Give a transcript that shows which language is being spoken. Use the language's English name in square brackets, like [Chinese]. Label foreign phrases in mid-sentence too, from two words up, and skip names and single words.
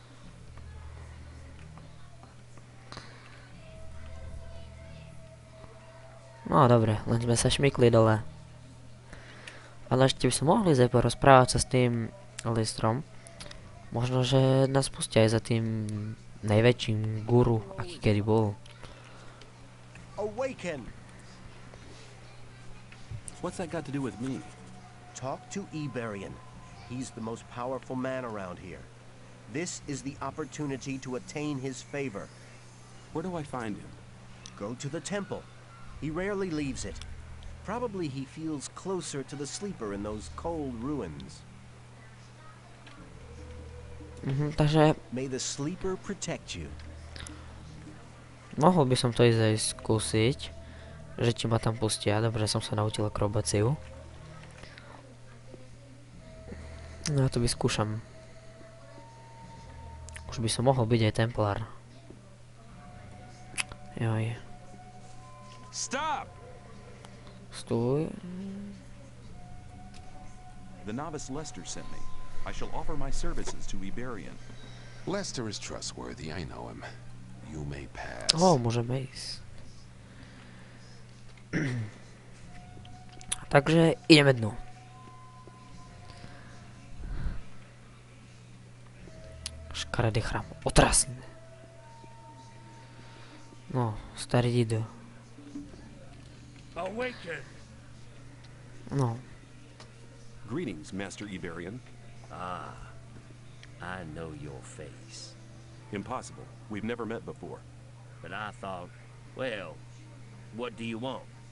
[Slovak] No dobre, len sme sa šmykli dole. Ale ešte by sme mohli porozprávať sa s tým Lystrom. Možno, že nás pustia aj za tým najväčším guru, aký kedy bol. [English] Awaken! What's that got to do with me? Talk to Iberian. He's the most powerful man around here. This is the opportunity to attain his favor. Where do I find him? Go to the temple. He rarely leaves it. Probably he feels closer to the sleeper in those cold ruins. [Slovak] Takže [English] May the sleeper protect you. [Slovak] mohol by som to ísť aj skúsiť. Že ti ma tam pustia. Dobre, som sa naučil akrobáciu. No ja to vyskúšam. Už by som mohol byť aj templár. Joj. [English] Stop! [Slovak] Stoj. [English] The novice Lester sent me. I shall offer my services to Iberian. Lester is trustworthy, I know him. You may pass. [Slovak] Môžeme ísť. Takže ideme dnu. Škaredý chrám. Otrasný. No, starý dido. [English] Awaken! [Slovak] No. [English] Greetings, Master Iberian. Ah, I know your face. Impossible. We've never met before. But I thought, well, what do you want?